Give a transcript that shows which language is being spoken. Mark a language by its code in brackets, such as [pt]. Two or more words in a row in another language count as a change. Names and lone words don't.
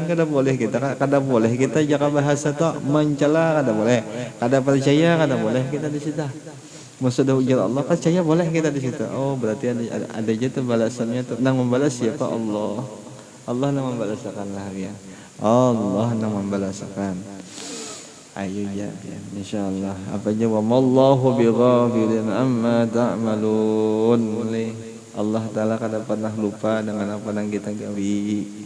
[bjn] Kada boleh kita jaga bahasa tuh mencela, kada boleh, kada percaya, kada boleh kita di situ. Sudah ujar Allah, percaya boleh kita di situ. Oh berarti ada aja tuh balasannya tuh. Nang membalas siapa? Allah. Allah nang membalasakan lah ya. Allah nang membalasakan. Ayo ya, insyaallah. Apa aja [ar] وما الله بغافل عما تعملون. [bjn] Allah Ta'ala kada pernah lupa dengan apa yang kita gawi.